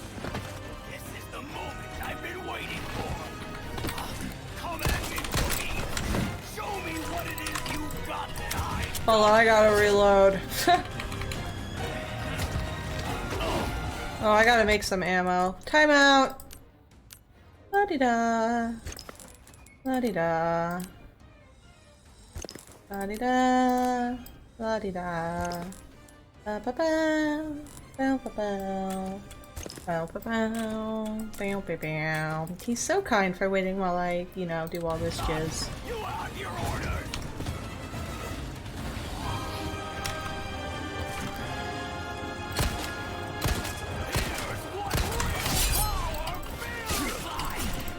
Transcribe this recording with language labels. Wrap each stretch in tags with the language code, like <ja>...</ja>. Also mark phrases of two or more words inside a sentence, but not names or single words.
<en>This is the moment I've been waiting for. Come at me, Boogie. Show me what it is you've got that I... Hold on, I gotta reload. Oh, I gotta make some ammo. Time out! La-di-da. La-di-da. La-di-da. La-di-da. Ba-ba-bow. Bow-ba-bow. Bow-ba-bow. Bow-ba-bow. He's so kind for waiting while I, you know, do all this jizz. You have your orders! Here's what real power feels like!</en>